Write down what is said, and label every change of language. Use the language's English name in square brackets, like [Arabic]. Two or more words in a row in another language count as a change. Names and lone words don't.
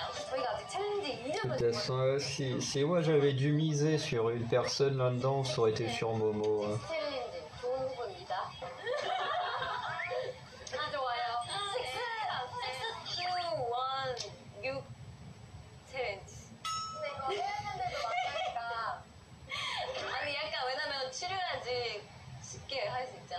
[Korean] 저희가 아직 챌린지 [French] De [Korean] 2년을 [French] toute façon, si moi j'avais dû miser sur une personne là-dedans, ça aurait été sur Momo. Hein. [Korean] 챌린지 좋은 후보입니다. 아 좋아요. 6, 6 챌린지. 근데 이거 해외팬들도 많으니까. 아니 약간 왜냐면 치료해야지 쉽게 할 수 있잖아.